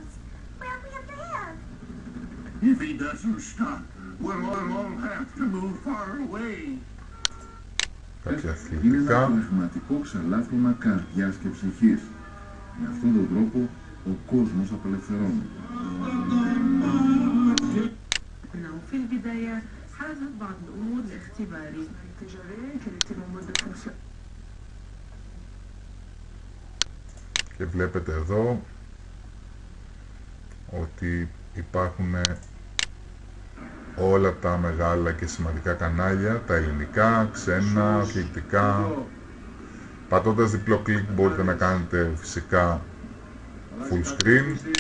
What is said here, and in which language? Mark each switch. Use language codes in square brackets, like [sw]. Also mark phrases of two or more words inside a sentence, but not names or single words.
[el] Κάποια αθλητικά. Είναι ένα πλασματικό ξαλάφρωμα καρδιάς και ψυχής. Με αυτόν τον τρόπο ο κόσμος απελευθερώνει. [ar] في البداية حدثت بعض الأمور الاختبارية التجارية كانت المدة [el] Και βλέπετε εδώ ότι υπάρχουν όλα τα μεγάλα και σημαντικά κανάλια, τα ελληνικά, ξένα, αθλητικά. Πατώντας διπλό κλικ μπορείτε να κάνετε φυσικά [en] full screen.